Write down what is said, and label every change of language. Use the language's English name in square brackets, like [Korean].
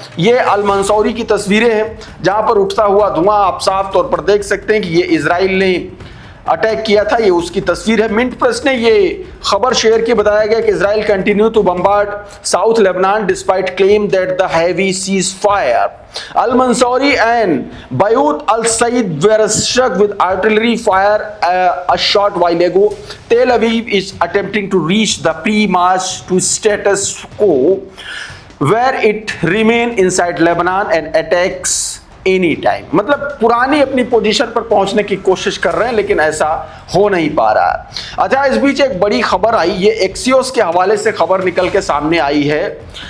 [Hindi] ये अल मंसूरी की तस्वीरें हैं, जहां पर उठता हुआ धुआं आप साफ तौर पर देख सकते हैं कि ये इजराइल ने अटैक किया था। ये उसकी तस्वीर है। मिंट प्रेस ने ये खबर शेयर की, बताया गया कि [English] Israel continue to bombard south Lebanon despite claim that the heavy cease fire. Al Mansouri and Bayut Al Said were struck with artillery fire a short while ago. Tel Aviv is attempting to reach the pre-March to status quo, where it remain inside Lebanon and attacks any time. [Hindi] मतलब पुरानी अपनी position पर पहुंचने की कोशिश कर रहे हैं, लेकिन ऐसा हो नहीं पा रहा है। अच्छा, इस बीच एक बड़ी खबर आई, ये एक्सियोस के हवाले से खबर निकल के सामने आई है।